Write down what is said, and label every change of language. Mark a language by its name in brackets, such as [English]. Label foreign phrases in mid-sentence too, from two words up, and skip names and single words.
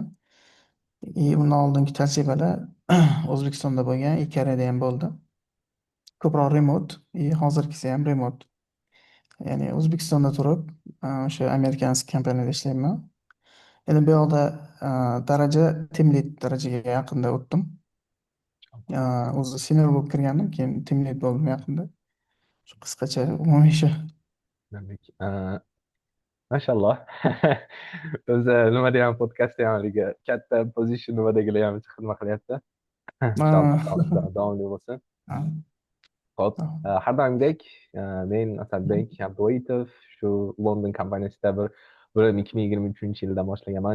[Uzbek] Undan oldingi tajribalar O'zbekistonda bo'lgan, Koreyada ham bo'ldi. Ko'proq remote, hozirgisi ham remote. Ya'ni O'zbekistonda turib, o'sha Amerikan kompaniyada ishlayman. Endi bu yoqda daraja [English] team lead [Uzbek] darajaga yaqinda o'tdim. O'zi senior bo'lib kirgandim, keyin [English] team lead [Uzbek] bo'ldim yaqinda. Shu qisqacha umumiy shu. Mashalloh. O'zi nima deyman, podkastda ham haligi katta position nimadagilar ham xizmat qilyapti. Davomli bo'lsin. Xo'p, har doimgidek men Asadbek Abduitov shu London kompaniyasida bir 2023-yilda boshlaganman.